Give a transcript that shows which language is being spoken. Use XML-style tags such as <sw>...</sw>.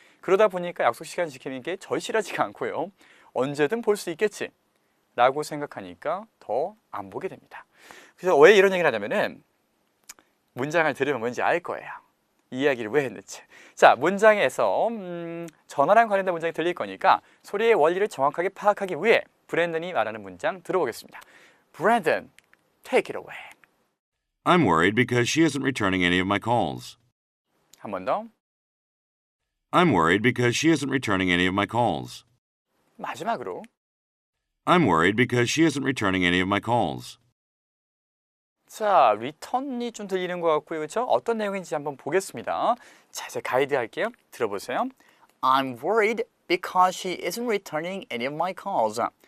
<ko>그러다 보니까 약속 시간 지키는 게 절실하지가 않고요. 언제든 볼 수 있겠지 라고 생각하니까 더 안 보게 됩니다. 그래서 왜 이런 얘기를 하냐면은 문장을 들으면 뭔지 알 거예요. 이 이야기를 왜 했는지. 자, 문장에서 전화랑 관련된 문장이 들릴 거니까 소리의 원리를 정확하게 파악하기 위해 브랜든이 말하는 문장 들어보겠습니다.</ko> <en>Brandon, take it away. I'm worried because she isn't returning any of my calls.</en> <ko>한 번 더.</ko> <en>I'm worried because she isn't returning any of my calls.</en> <ko>마지막으로.</ko> <en>I'm worried because she isn't returning any of my calls.</en> <ko>자, return이 좀 들리는 것 같고요, 그렇죠? 어떤 내용인지 한번 보겠습니다. 자, 이제 가이드 할게요. 들어보세요.</ko> <en>I'm worried because she isn't returning any of my calls.</en>